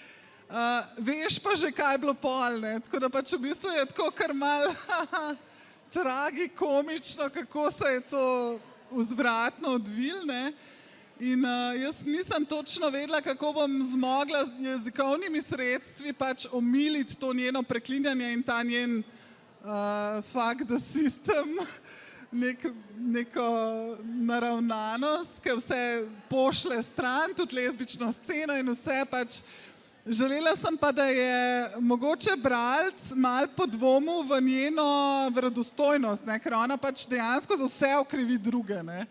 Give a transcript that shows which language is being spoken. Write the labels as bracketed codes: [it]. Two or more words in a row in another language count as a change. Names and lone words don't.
[sl] Veš pa že, kaj je bilo pol, ne, tako da pač v bistvu je tako kar malo tragikomično, kako se je to vzvratno odvilo, ne. In jaz nisem točno vedela, kako bom zmogla z jezikovnimi sredstvi pač omiliti to njeno preklinjanje in ta njen [en] fuck the system, [sl] neko naravnanost, ki vse pošle stran, tudi lezbično sceno in vse pač. Želela sem pa, da je mogoče bralec mal podvomil v njeno verodostojnost, ne, ker ona pač dejansko za vse okrivi druge, ne.